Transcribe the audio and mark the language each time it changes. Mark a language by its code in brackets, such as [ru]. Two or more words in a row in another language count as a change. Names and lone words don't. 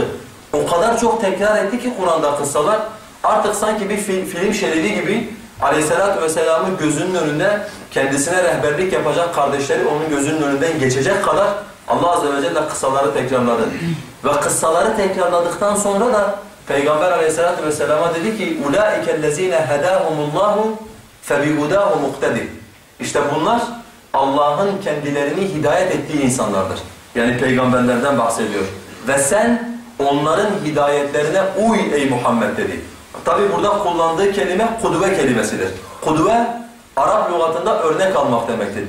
[tr] O kadar çok tekrar etti ki Kur'an'da kıssalar artık sanki bir film şeridi gibi [ar] عليه الصلاة والسلام [tr] gözünün önünde kendisine rehberlik yapacak kardeşleri onun gözünün önünden geçecek kadar Allah [ar] عز وجل [tr] kıssaları tekrarladı. Ve kıssaları tekrarladıktan sonra da Peygamber [ar] عليه الصلاة والسلام [tr] dedi ki [ar] اُولَٰئِكَ الَّذ۪ينَ هَدَاهُمُ اللّٰهُ فَبِهُدَاهُ مُقْتَدِرٍ. [tr] İşte bunlar Allah'ın kendilerini hidayet ettiği insanlardır. Yani peygamberlerden bahsediyor. Ve sen onların hidayetlerine uy ey Muhammed dedi. Tabi burada kullandığı kelime kudve kelimesidir. Kudve Arap lügatında örnek almak demektir.